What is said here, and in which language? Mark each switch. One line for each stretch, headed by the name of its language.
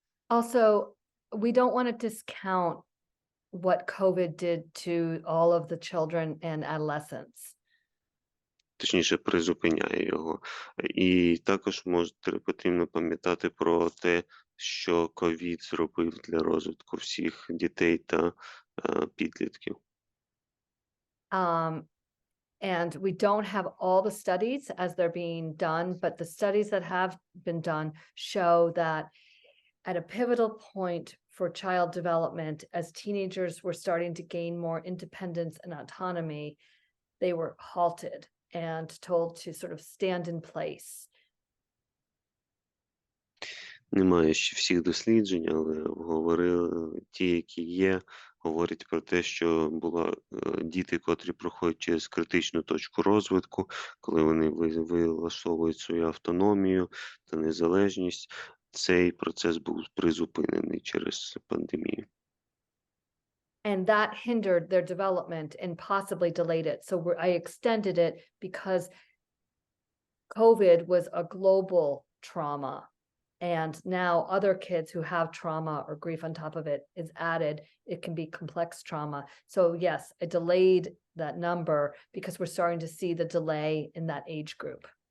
English: Also, we don't want to discount what COVID did to all of the children and adolescents.
Ukrainian: Точніше, призупиняє його. І також потрібно пам'ятати про те, що ковід зробив для розвитку всіх дітей та підлітків.
English: And we don't have all the studies as they're being done, but the studies that have been done show that at a pivotal point for child development, as teenagers were starting to gain more independence and autonomy, they were halted and told to sort of stand in place.
Ukrainian: Немає ще всіх досліджень, але говорили ті, які є, говорять про те, що діти, котрі проходять через критичну точку розвитку, коли вони вилаштовують свою автономію та незалежність, цей процес був призупинений через пандемію.
English: And that hindered their development and possibly delayed it. So I extended it because COVID was a global trauma. And now other kids who have trauma or grief on top of it is added. It can be complex trauma. So yes, I delayed that number because we're starting to see the delay in that age group.